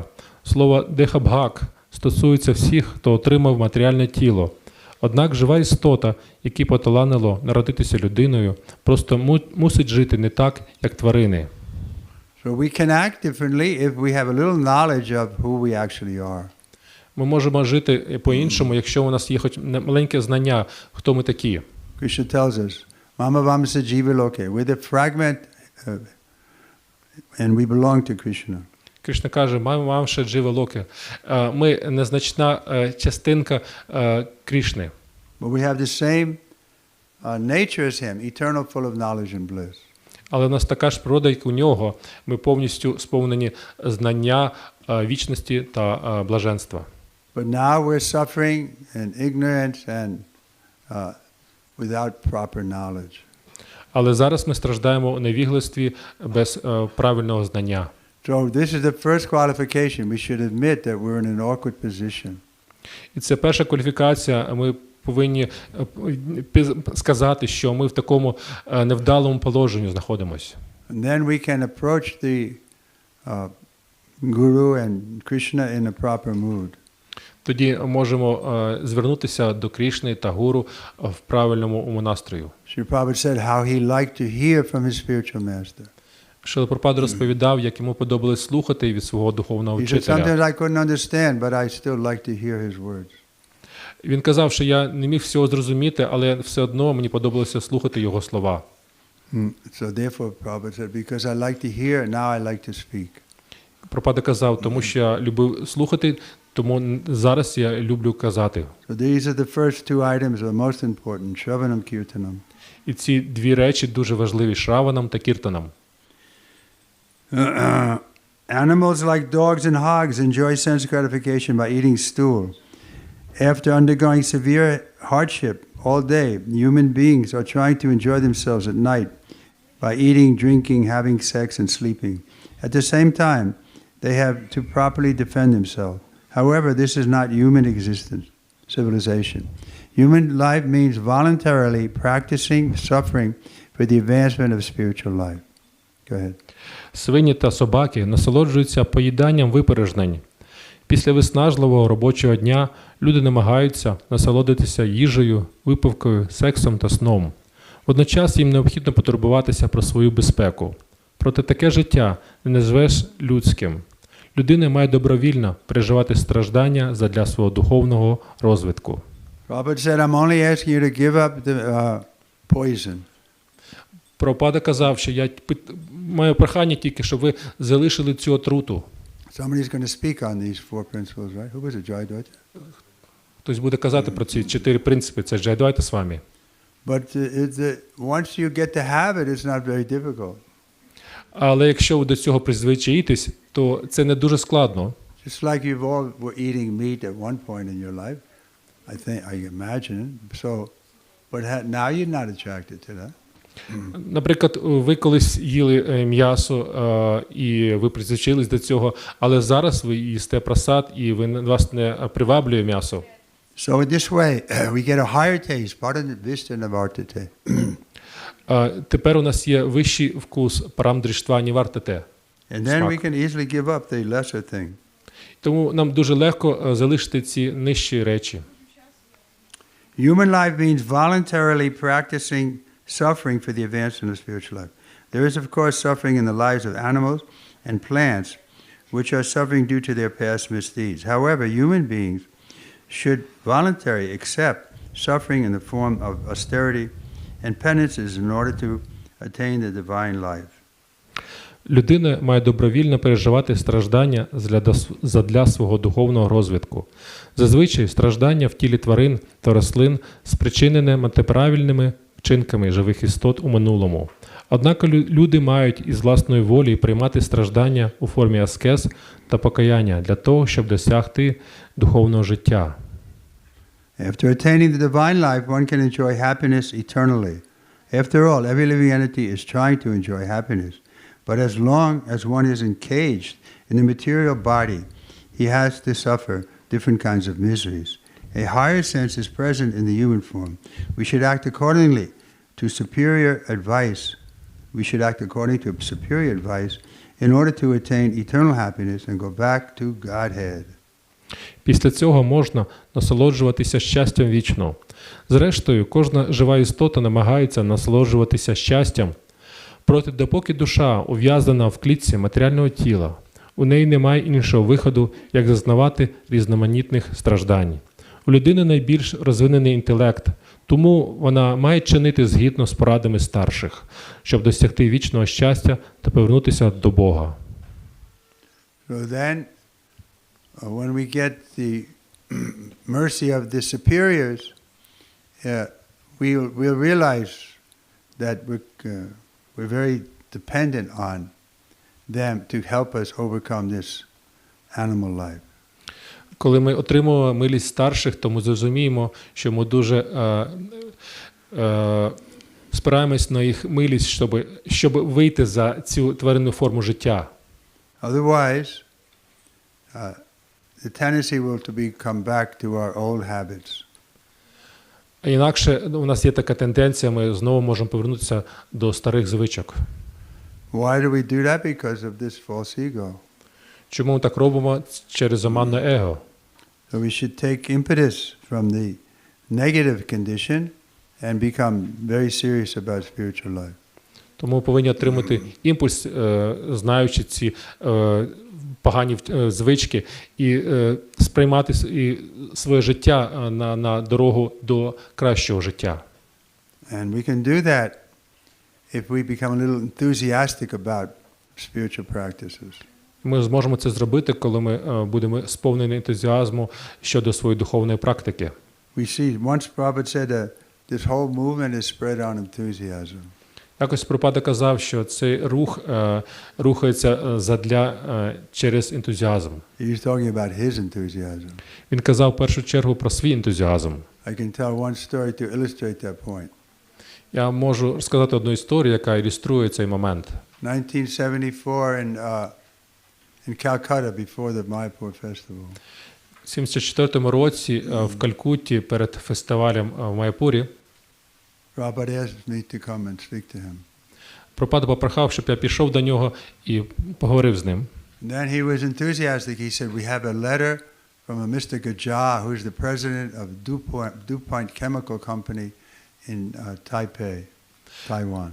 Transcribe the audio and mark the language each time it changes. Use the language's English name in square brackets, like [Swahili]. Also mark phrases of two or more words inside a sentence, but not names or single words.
[Ukrainian] Слово «дехабхак» стосується всіх, хто отримав матеріальне тіло. Однак жива істота, якій поталанило народитися людиною, просто мусить жити не так, як тварини. [English] So we can act differently if we have a little knowledge of who we actually are. [Ukrainian] Ми можемо жити по-іншому, якщо у нас є хоч маленьке знання, хто ми такі. [English] Krishna tells us, [Sanskrit] मम वंश जीव लोके, [English] we're the fragment and we belong to Krishna. [Ukrainian] Кришна каже, [Sanskrit] ममांश जीव लोके, [Ukrainian] ми незначна частинка Крішни. [English] But we have the same nature as him, eternal, full of knowledge and bliss. [Ukrainian] Але в нас така ж природа, як у нього. Ми повністю сповнені знання, вічності та блаженства. [English] But now we're suffering in ignorance and without proper knowledge. [Ukrainian] Але зараз ми страждаємо у невігластві без правильного знання. [English] So this is the first qualification. We should admit that we're in an awkward position. [Ukrainian] І це перша кваліфікація. Ми повинні сказати, що ми в такому невдалому положенні знаходимося. [English] And then we can approach the Guru and Krishna in a proper mood. [Ukrainian] Тоді можемо звернутися до Крішни та Гуру в правильному настрою. [English] Srila Prabhupada said how he liked to hear from his spiritual master. [Ukrainian] Шрила Прабхупада розповідав, як йому подобалось слухати від свого духовного [English] He said, [Ukrainian] вчителя. [English] sometimes I couldn't understand, but I still like to hear his words. [Ukrainian] Він казав, що я не міг всього зрозуміти, але все одно мені подобалося слухати його слова. [English] So therefore, Prabhupada said, because I like to hear, now I like to speak. [Ukrainian] Прабхупада казав, тому що я любив слухати, тому зараз я люблю казати. [English] So these are the first two items that are most important, [Sanskrit] श्रवणम्, कीर्तनम्. [Ukrainian] І ці дві речі дуже важливі – Шраванам та Кіртанам. [English] Animals like dogs and hogs enjoy sense gratification by eating stool. After undergoing severe hardship all day, human beings are trying to enjoy themselves at night by eating, drinking, having sex, and sleeping. At the same time, they have to properly defend themselves. However, this is not human existence, civilization. Human life means voluntarily practicing suffering for the advancement of spiritual life. Go ahead. [Ukrainian] Свині та собаки насолоджуються поїданням випережнень. Після виснажливого робочого дня люди намагаються насолодитися їжею, випивкою, сексом та сном. Водночас їм необхідно потурбуватися про свою безпеку. Проте таке життя не назвеш людським. Людина має добровільно переживати страждання задля свого духовного розвитку. [English] Prabhupada said, I'm only asking you to give up the poison. [Ukrainian] Прабхупада казав, що я маю прохання тільки, щоб ви залишили цю отруту. [English] Somebody's going to speak on these four principles, right? Who was it, Jayadvaita? [Ukrainian] Хтось буде казати про ці 4 принципи, це Ачарья-засновник Свамі. [English] But once you get the habit, it's not very difficult. [Ukrainian] Але якщо ви до цього призвичаїтесь, то це не дуже складно. [English] Just like you've all were eating meat at one point in your life, I imagine. So, but now you're not attracted to that. [Ukrainian] Наприклад, ви колись їли м'ясо, і ви призвичаїлись до цього, але зараз ви їсте просад, і вас не приваблює м'ясо. [English] So in this way, we get a higher taste, paramdrishta. [Ukrainian] Тепер у нас є вищий вкус, [Sanskrit] परं दृष्ट्वा निवर्तते. [English] And then we can easily give up the lesser thing. [Ukrainian] Тому нам дуже легко залишити ці нижчі речі. [English] Human life means voluntarily practicing suffering for the advancement of spiritual life. There is, of course, suffering in the lives of animals and plants, which are suffering due to their past misdeeds. However, human beings should voluntarily accept suffering in the form of austerity and penances in order to attain the divine life. [Ukrainian] Людина має добровільно переживати страждання задля свого духовного розвитку. Зазвичай страждання в тілі тварин та рослин спричинене неправильними вчинками живих істот у минулому. Однак люди мають із власної волі приймати страждання у формі аскез та покаяння для того, щоб досягти духовного життя. [English] After attaining the divine life, one can enjoy happiness eternally. After all, every living entity is trying to enjoy happiness. But as long as one is encaged in the material body, he has to suffer different kinds of miseries. A higher sense is present in the human form. We should act accordingly to superior advice. We should act according to superior advice in order to attain eternal happiness and go back to Godhead. [Ukrainian] Після цього можна насолоджуватися щастям вічно. Зрештою, кожна жива істота намагається насолоджуватися щастям. Проте, допоки душа ув'язана в клітці матеріального тіла, у неї немає іншого виходу, як зазнавати різноманітних страждань. У людини найбільш розвинений інтелект, тому вона має чинити згідно з порадами старших, щоб досягти вічного щастя та повернутися до Бога. [English] So then, when we get the mercy of the superiors, we'll realize that we're very dependent on them to help us overcome this animal life. [Ukrainian] Коли ми отримуємо милість старших, то ми зрозуміємо, що ми дуже спираємось на їх милість, щоб вийти за цю тваринну форму життя. [English] Otherwise, the tendency will to come back to our old habits. [Ukrainian] Інакше у нас є така тенденція, ми знову можемо повернутися до старих звичок. [English] Why do we do that? Because of this false ego. [Ukrainian] Чому ми так робимо? Через оманне его. [English] So we should take impetus from the negative condition and become very serious about spiritual life. [Ukrainian] Тому ми повинні отримати імпульс, знаючи ці погані звички, і сприймати своє життя на дорогу до кращого життя. [English] And we can do that if we become a little enthusiastic about spiritual practices. [Ukrainian] Ми зможемо це зробити, коли ми будемо сповнені ентузіазму щодо своєї духовної практики. [English] We see once Prabhupada said that this whole movement is spread on enthusiasm. [Ukrainian] Якось Прабхупада казав, що цей рух рухається через ентузіазм. [English] He was talking about his enthusiasm. [Ukrainian] Він казав в першу чергу про свій ентузіазм. [English] I can tell one story to illustrate that point. [Ukrainian] Я можу розказати одну історію, яка ілюструє цей момент. [English] 1974 in Calcutta before the Mayapur festival. [Ukrainian] В 1974 році в Калькутті перед фестивалем в Майапурі [English] Prabhupada asked me to come and speak to him. [Ukrainian] Прабхупада попрохав, щоб я пішов до нього і поговорив з ним. [English] Then he was enthusiastic. He said, "We have a letter from a Mr. Gaja, who is the president of DuPont Chemical Company in Taipei, Taiwan."